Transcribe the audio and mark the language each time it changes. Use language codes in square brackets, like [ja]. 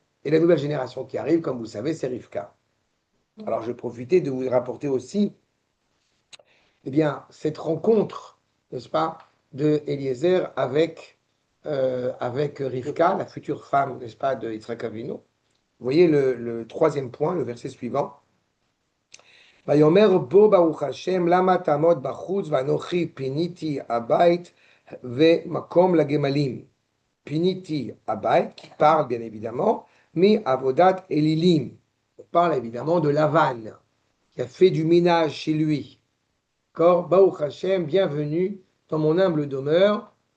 [fr] Et la nouvelle génération qui arrive, comme vous le savez, c'est Rivka. Alors, je vais profiter de vous rapporter aussi eh bien, cette rencontre, n'est-ce pas, de Eliezer avec Rivka, la future femme, n'est-ce pas, de Yitzhak Avinu. Vous voyez le troisième point, le verset suivant. [he] ויאמר בו ברוך השם למה תעמוד בחוץ ואנוכי פיניתי הבית ומקום לגמלים. פיניתי הבית, [fr] qui parle bien évidemment, avodat Elilim. On parle évidemment de Lavan, qui a fait du ménage chez lui. D'accord, Baruch Hashem, bienvenue dans mon humble demeure.